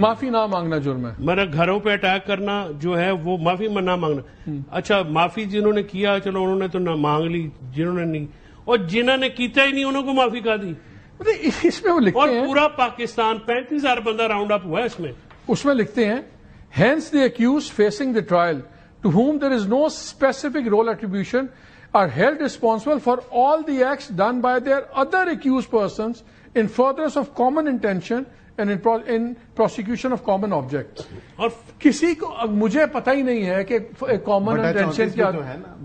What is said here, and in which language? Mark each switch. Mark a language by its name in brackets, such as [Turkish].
[Urdu] معافی نہ مانگنا جرم ہے. میرا گھروں پہ اٹیک کرنا جو ہے وہ معافی نہ مانگنا. اچھا معافی جنہوں نے کیا چلو انہوں نے تو نہ مانگ لی، جنہوں نے نہیں، اور جنہوں نے کیتا ہی نہیں انہوں کو معافی کہا دی. اس میں وہ لکھتے ہیں، اور پورا پاکستان 35,000 بندہ راؤنڈ اپ ہوا ہے اس میں [English] لکھتے ہیں hence the accused facing the trial to whom there is no specific role attribution are held responsible for all the acts done by their other accused persons in furtherance of common intention and in prosecution of common object. [Urdu] اور کسی کو مجھے پتہ ہی نہیں ہے کہ common intention کیا ہے.